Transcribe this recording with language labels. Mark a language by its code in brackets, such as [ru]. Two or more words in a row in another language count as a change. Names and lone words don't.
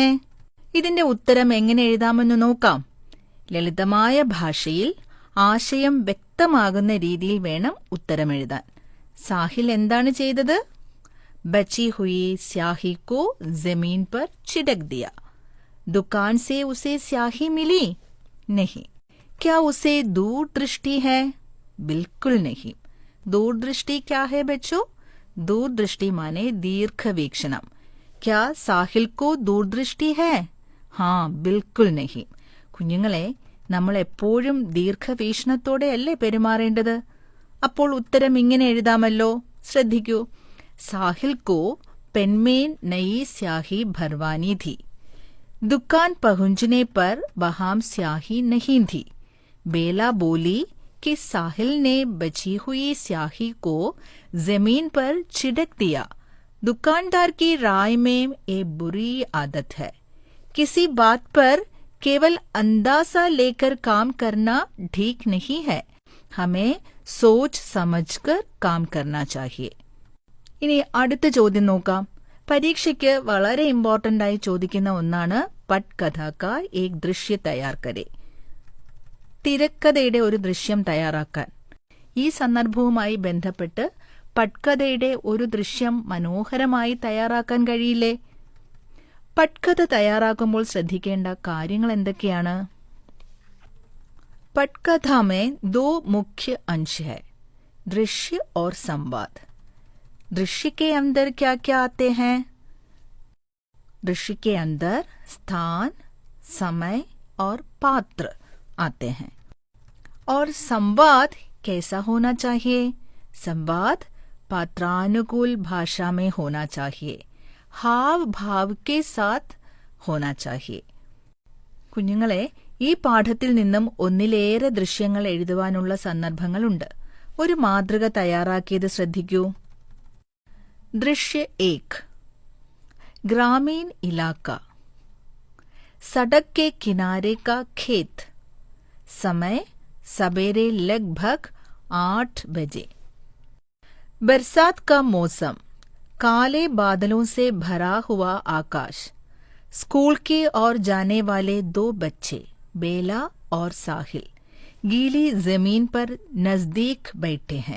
[ml] ഇതിന്റെ ഉത്തരം എങ്ങനെ എഴുതാമെന്ന് നോക്കാം. ലളിതമായ ഭാഷയിൽ ആശയം വ്യക്തമാകുന്ന രീതിയിൽ വേണം ഉത്തരമെഴുതാൻ. സാഹിൽ എന്താണ് ചെയ്തത്? [hi] बची हुई स्याही को जमीन पर छिड़क दिया. दुकान से उसे स्याही मिली? नहीं. क्या उसे दूरदृष्टि है? बिल्कुल नहीं. दूरदृष्टि क्या है बच्चों? दूरदृष्टि माने दीर्घवीक्षणम. क्या साहिल को दूरदृष्टि है? हाँ, बिल्कुल नहीं. [ml] കുഞ്ഞുങ്ങളെ, നമ്മൾ എപ്പോഴും ദീർഘവീക്ഷണത്തോടെയല്ലേ പെരുമാറേണ്ടത്? അപ്പോൾ ഉത്തരം ഇങ്ങനെ എഴുതാമല്ലോ. ശ്രദ്ധിക്കൂ. [hi] साहिल को पेन में नई स्याही भरवानी थी. दुकान पहुंचने पर वहां स्याही नहीं थी. बेला बोली कि साहिल ने बची हुई स्याही को जमीन पर छिड़क दिया. दुकानदार की राय में ये बुरी आदत है. किसी बात पर केवल अंदाजा लेकर काम करना ठीक नहीं है. हमें सोच समझकर काम करना चाहिए. [ml] ഇനി അടുത്ത ചോദ്യം നോക്കാം. പരീക്ഷയ്ക്ക് വളരെ ഇമ്പോർട്ടന്റ് ആയി ചോദിക്കുന്ന ഒന്നാണ് [hi] पटकथा का एक दृश्य तैयार करे. [ml] തിരക്കഥയുടെ ഒരു ദൃശ്യം തയ്യാറാക്കാൻ. ഈ സന്ദർഭവുമായി ബന്ധപ്പെട്ട് പട്കഥയുടെ ഒരു ദൃശ്യം മനോഹരമായി തയ്യാറാക്കാൻ കഴിയില്ലേ? പട്കഥ തയ്യാറാക്കുമ്പോൾ ശ്രദ്ധിക്കേണ്ട കാര്യങ്ങൾ എന്തൊക്കെയാണ്? [hi] पटकथा में 2 मुख्य अंश है, दृश्य और संवाद. दृश्य के अंदर क्या क्या आते हैं? दृश्य के अंदर स्थान, समय और पात्र आते हैं. और संवाद कैसा होना चाहिए? संवाद पात्रानुकूल भाषा में होना चाहिए, हाव भाव के साथ होना चाहिए. [ml] കുഞ്ഞുങ്ങളെ, ഈ പാഠത്തിൽ നിന്നും ഒന്നിലേറെ ദൃശ്യങ്ങൾ എഴുതുവാനുള്ള സന്ദർഭങ്ങളുണ്ട്. ഒരു മാതൃക തയ്യാറാക്കിയത് ശ്രദ്ധിക്കൂ. ദൃശ്യ 1, [hi] ग्रामीण इलाका, सड़क के किनारे का खेत, समय सवेरे लगभग 8 बजे. बरसात का मौसम, काले बादलों से भरा हुआ आकाश, स्कूल की ओर जाने वाले 2 बच्चे बेला और साहिल गीली जमीन पर नजदीक बैठे हैं.